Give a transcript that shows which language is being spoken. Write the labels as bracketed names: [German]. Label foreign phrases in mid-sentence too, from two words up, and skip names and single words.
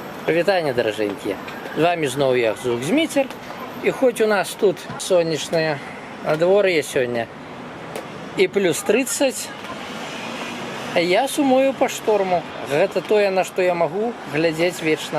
[Belarusian] Вітання, дороженькі! З вами знову я, Зміцер. І хоч у нас тут сонячне надвор'я сьогодні і плюс 30, я сумую по шторму. Гэта тое, на што я магу глядзець вечна.